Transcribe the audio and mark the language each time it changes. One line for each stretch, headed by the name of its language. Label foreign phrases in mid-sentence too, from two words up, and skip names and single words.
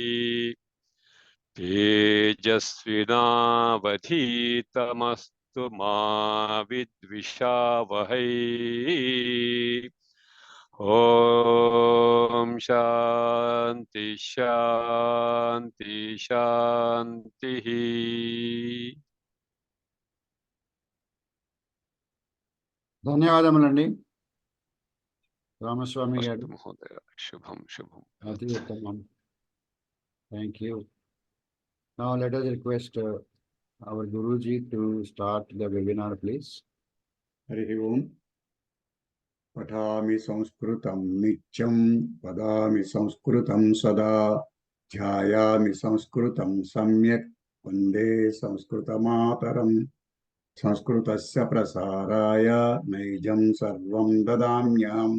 Sanskrit: तेजस्विनावधीतमस्तु मा विद्विषावहै ॐ शान्ति शान्ति शान्तिः
Telugu: ధన్యవాదములండి రామస్వామి గారు.
Sanskrit: अस्तु महोदय शुभं शुभं
Telugu: అతి ఉత్తమం.
English: Thank you. Now let us request our Guruji to start the webinar, please.
Sanskrit: हरि ओम पठामि संस्कृतं नित्यं वदामि संस्कृतं सदा ध्यायामि संस्कृतं सम्यक् वन्दे संस्कृतमातरम् संस्कृतस्य प्रसाराय नैजं सर्वं ददाम्यहम्